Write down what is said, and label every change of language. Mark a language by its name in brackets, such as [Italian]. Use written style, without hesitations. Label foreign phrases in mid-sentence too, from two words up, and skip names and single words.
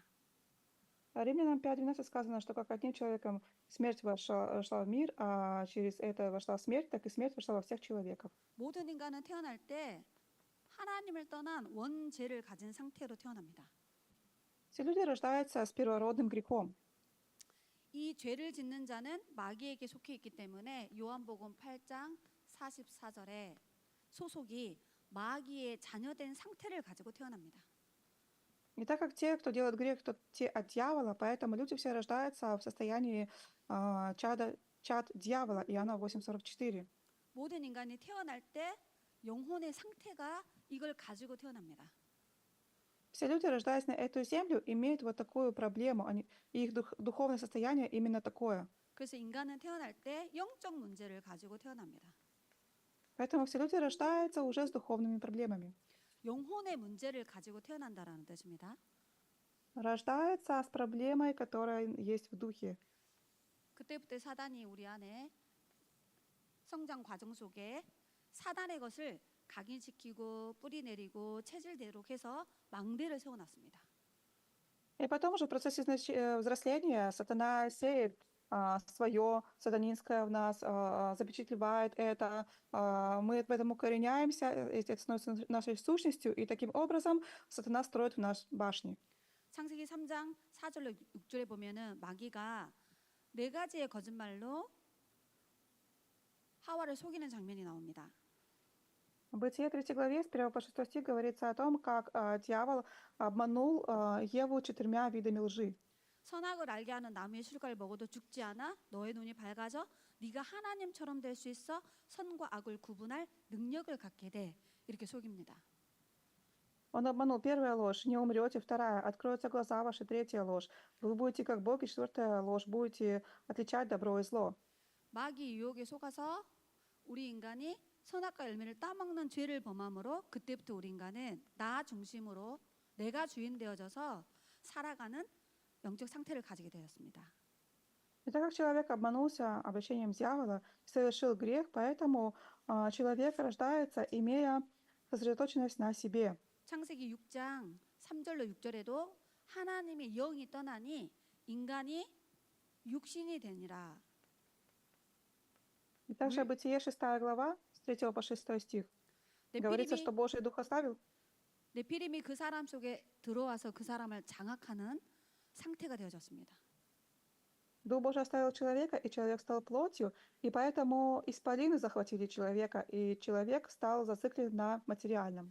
[Russian] Римлянам 5:12 сказано, что как одним человеком смерть вошла в мир, а через это вошла смерть, так и смерть вошла во всех человеков. [Korean] 모든 인간은 태어날 때 하나님을 떠난 원죄를 가진 상태로 태어납니다. [Russian] Все люди рождаются с первородным грехом. [Korean] 이 죄를 짓는 자는 마귀에게 속해 있기 때문에 요한복음 8장 44절에 소속이 마귀의 자녀된 상태를 가지고 태어납니다. [Russian] И так как те, кто делает грех, то те от дьявола, поэтому люди все рождаются в состоянии чад дьявола. Иоанна 8:44. [Korean] 모든 인간이 태어날 때 영혼의 상태가 이걸 가지고 태어납니다. [Russian] Все люди, рождаясь на эту землю, имеют вот такую проблему. Их духовное состояние именно такое. [Korean] 그래서 인간은 태어날 때 영적 문제를 가지고 태어납니다. [Russian] Поэтому все люди рождаются уже с духовными проблемами. [Korean] 영혼의 문제를 가지고 태어난다라는 뜻입니다. [Russian] Рождается с проблемой, которая есть в духе. [Korean] 그때부터 사단이 우리 안에 성장 과정 속에 사단의 것을 각인시키고 뿌리내리고 체질되도록 해서 망대를 세워놨습니다. [Russian] И потом уже в процессе взросления сатана сеет свое сатанинское в нас, запечатлевает это, мы в этом укореняемся, это становится нашей сущностью, и таким образом сатана строит в нас башни. [Korean] 창세기 3장 4절로 6절에 보면은 마귀가 네 가지의 거짓말로 하와를 속이는 장면이 나옵니다. [Russian] В Бытие 3 главе с 1 по 6 стих говорится о том, как дьявол обманул Еву 4 видами лжи. [Korean] 선악을 알게 하는 나무의 실과를 먹어도 죽지 않아 너의 눈이 밝아져 네가 하나님처럼 될 수 있어 선과 악을 구분할 능력을 갖게 돼 이렇게 속입니다. [Russian] Он обманул. Первая ложь — не умрете. Вторая — откроются глаза ваши. Третья ложь — вы будете как Бог. И четвертая ложь — будете отличать добро и зло. [Korean] 마귀 유혹에 속아서 우리 인간이 선악과 열매를 따먹는 죄를 범함으로 그때부터 우리 인간은 나 중심으로 내가 주인 되어져서 살아가는 영적 상태를 가지게 되었습니다. [Russian] И так как человек обманулся обольщением дьявола, совершил грех, поэтому человек рождается, имея сосредоточенность на себе. [Korean] 창세기 6장 3절로 6절에도 하나님의 영이 떠나니 인간이 육신이 되니라. [Russian] И также [Korean] 물- [Russian] Бытие 6 глава, с 3 по 6 стих. Говорится, что [Korean] 네피림이 [Russian] Божий Дух оставил, [Korean] 네피림이 그 사람 속에 들어와서 그 사람을 장악하는 상태가 되어졌습니다. [Russian] Дух Божий оставил человека, и человек стал плотью, и поэтому исполины захватили человека, и человек стал зациклен на материальном.